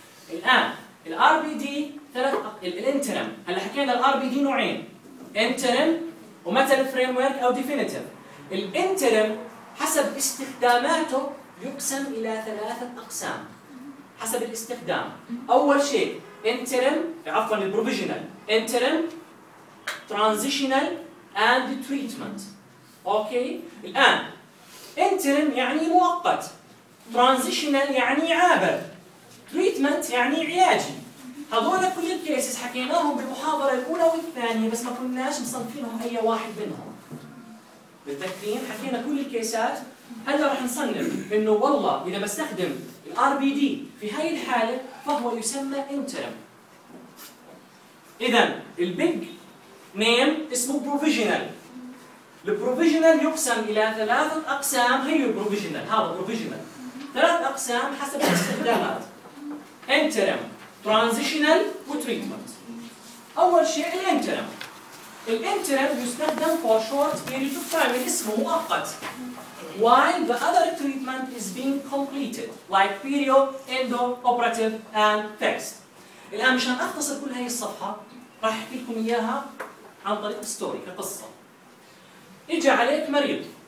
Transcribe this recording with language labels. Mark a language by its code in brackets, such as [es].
[ar] الآن الار بي دي الانترم، هلا حكينا الار بي دي نوعين، انترم ومثل فريم ورك أو ديفينيتيف. الانترم حسب استخداماته يقسم إلى ثلاثة أقسام حسب الاستخدام. أول شيء [en] interim، عفوا provisional interim transitional and treatment. [ar] أوكي الآن interim يعني مؤقت، transitional يعني عابر، treatment يعني علاجي. هذول كل الكيسز حكيناهم بالمحاضرة الأولى والثانية بس ما كناش مصنفينهم أي واحد منهم. بالتكريم حكينا كل الكيسات، هلا رح نصنف انه والله اذا بستخدم الـ RBD في هاي الحالة ف فهو يسمى interim. إذن البيج نيم اسمه بروفيجنال. البروفيجنال يقسم إلى ثلاثة أقسام. هي البروفيجنال، هذا بروفيجنال، ثلاث أقسام حسب الاستخدامات: interim, transitional وtreatment. أول شيء الانترم. الانترم يستخدم [en] for short period of time، [ar] اسمه مؤقت. [en] While the other treatment is being completed, like period, endo, operative and fixed. [ar] الآن مشان أختصر كل هاي الصفحة، راح أحكي لكم إياها عن طريق story، كقصة. إجا عليك مريض.